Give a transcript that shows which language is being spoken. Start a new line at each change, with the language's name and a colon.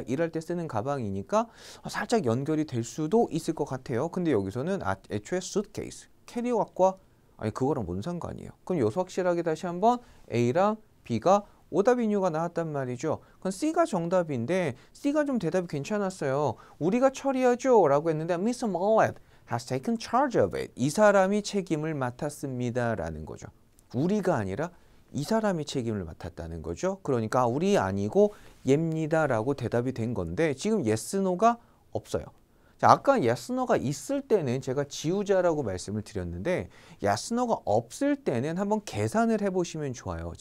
Korean: 일할 때 쓰는 가방이니까 살짝 연결이 될 수도 있을 것 같아요. 근데 여기서는 애초에 suitcase, 캐리어 갖고 와? 아니 그거랑 뭔 상관이에요. 그럼 요소 확실하게 다시 한번 A랑 B가 오답 인유가 나왔단 말이죠. 그건 C가 정답인데 C가 좀 대답이 괜찮았어요. 우리가 처리하죠 라고 했는데 Mr.
English: Mallet has taken charge of it.
Korean: 이 사람이 책임을 맡았습니다 라는 거죠. 우리가 아니라 이 사람이 책임을 맡았다는 거죠. 그러니까 우리 아니고 얘입니다 라고 대답이 된 건데 지금 yes, no가 없어요. 자, 아까 yes, no가 있을 때는 제가 지우자라고 말씀을 드렸는데 yes, no가 없을 때는 한번 계산을 해보시면 좋아요.